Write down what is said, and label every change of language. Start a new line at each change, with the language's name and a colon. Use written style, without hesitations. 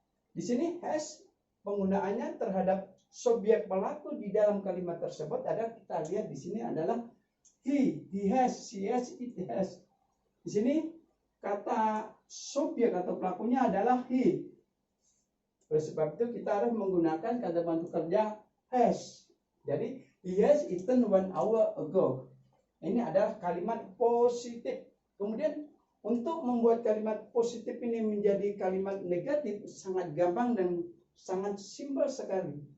Indonesian: Di sini has penggunaannya terhadap subjek pelaku di dalam kalimat tersebut ada, kita lihat di sini adalah
English: he has, she has, it has.
Indonesian: Di sini kata subjek atau pelakunya adalah he. Oleh sebab itu kita harus menggunakan kata bantu kerja has. Jadi
English: he has eaten 1 hour ago.
Indonesian: Ini adalah kalimat positif. Kemudian untuk membuat kalimat positif ini menjadi kalimat negatif sangat gampang dan sangat simpel sekali.